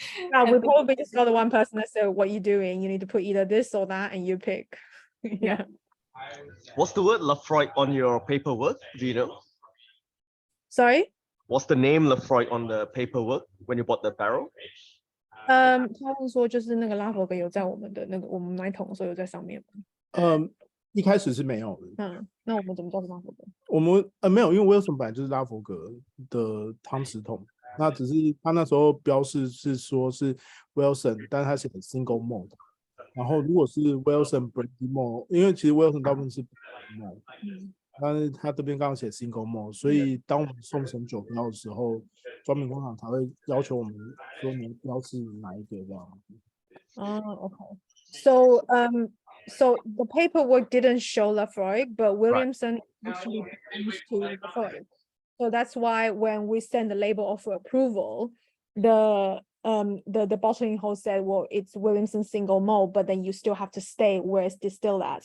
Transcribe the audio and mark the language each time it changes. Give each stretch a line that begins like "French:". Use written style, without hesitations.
English: No, we probably just got the one person that said, what are you doing? You need to put either this or that and you pick. Yeah. What's the word Laphroaig on your paperwork? Do you know? Sorry? Was the name Laphroaig on the paperwork when you bought the barrel?
Chinese: 他们说就是那个拉佛格有在我们的那个我们买桶的时候有在上面吗？一开始是没有的。那我们怎么叫拉佛格？我们没有，因为 Wilson 本来就是拉佛格的汤匙桶，那只是他那时候标示是说是 Wilson， 但他写的 single malt。然后如果是 Wilson Brandy Malt， 因为其实 Wilson 大部分是 Brandy Malt，但是他这边刚刚写 single malt， 所以当我们送审酒标的时候，专门工厂才会要求我们说你的标是哪一个这样。
English: Okay. So the paperwork didn't show Laphroaig, but Williamson actually changed to Laphroaig. So that's why when we send the label of approval, the bottling host said, well, it's Williamson single malt, but then you still have to state where it's distilled at.